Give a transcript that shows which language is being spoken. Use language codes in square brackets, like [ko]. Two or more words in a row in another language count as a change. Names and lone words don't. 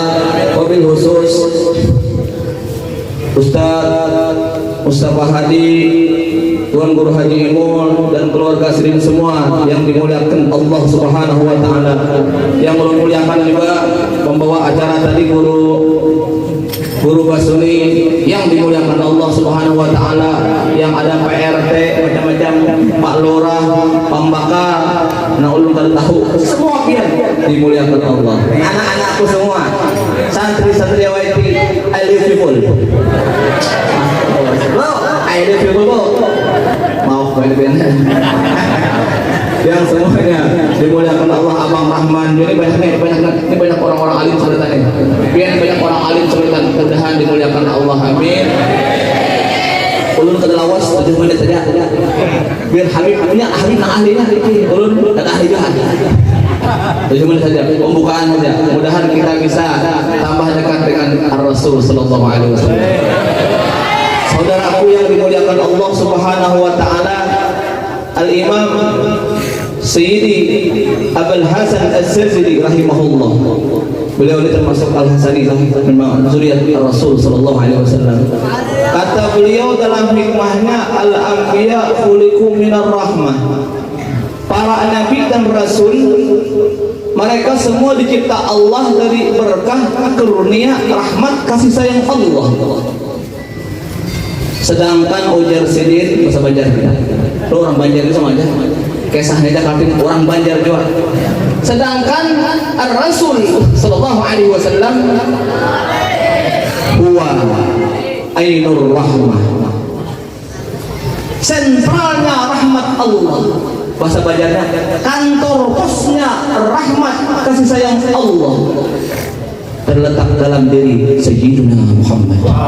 [id] Wabil khusus Ustaz Mustafa Hadi, Tuan Guru Haji Imun dan keluarga Sirin semua yang dimuliakan Allah [ar] سبحانه وتعالى. [id] Yang memuliakan juga pembawa acara tadi Guru Basuni yang dimuliakan Allah [ar] سبحانه وتعالى, [id] yang ada PRT macam-macam, Pak Lurah, Pembakar, [bjn] nah ulun kada tahu, [id] semua pian dimuliakan Allah. Anak-anakku semua, santri-santri YT, [en] I love you all. I love you all. [id] Maaf banyak yang semuanya dimuliakan Allah. Abang Rahman ini banyak orang-orang alim sebentar ini. Biar banyak orang alim sebentar, mudah-mudahan dimuliakan Allah. Amin. [bjn] Ulun kada lawas 7 menit saja. Biar Habibnya ahlinya ulun kada ahli juga. [id] 7 menit saja pembukaan saja. Mudah-mudahan kita bisa tambah dekat dengan Ar-Rasul [ar] صلى الله عليه وسلم. [id] Saudaraku yang dimuliakan Allah [ar] سبحانه وتعالى, [id] Al-Imam Sayyidi Abul Hasan As-Sazili rahimahullah. Beliau ini termasuk Al-Hasani memang zuriat Rasul [ar] صلى الله عليه وسلم. [id] Kata beliau dalam hikmahnya, [ar] الأنبياء خلقوا من الرحمة. [id] Para nabi dan rasul mereka semua dicipta Allah dari berkah karunia rahmat kasih sayang Allah. Sedangkan ujar sidin bahasa Banjar kita. Lo orang Banjar itu sama aja. kisahnya katin orang Banjar juga. Sedangkan Ar-Rasul [ar] صلى الله عليه وسلم هو عين الرحمة, [id] sentralnya rahmat Allah. Bahasa Banjarnya kantor posnya rahmat kasih sayang Allah terletak dalam diri Sayyidina Muhammad.